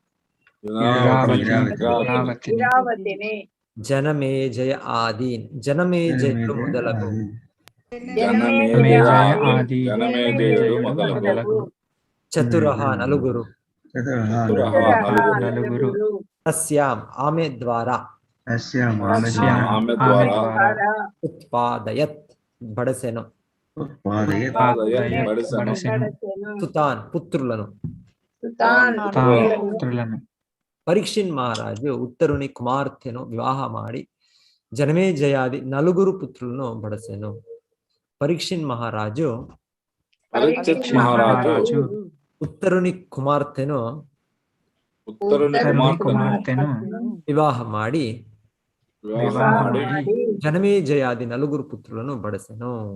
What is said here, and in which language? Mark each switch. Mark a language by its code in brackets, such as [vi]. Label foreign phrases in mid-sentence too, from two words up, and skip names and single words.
[te] इरावतिनि [sa] जनमेजय आदीन् [te] జనమేజయుడు మొదలగు [sa] जनमेजय आदि [te] जनमेजयुడు మొదలగు [sa] चतुरः नलुगुरु [te] నలుగురు तस्याम् ఆమె ద్వారా ఆమె ద్వారా [sa] उत्पादयत् बडसेनु [te] బడసెను సుతాన్ పుత్రులను పుత్రులను పరీక్షిన్ మహారాజు ఉత్తరుని కుమార్తెను వివాహమాడి జనమేజయాది నలుగురు పుత్రులను బడసెను. పరీక్షిన్ మహారాజు ఉత్తరుని కుమార్తెను వివాహమాడి జనమేజయాది నలుగురు పుత్రులను బడసెను.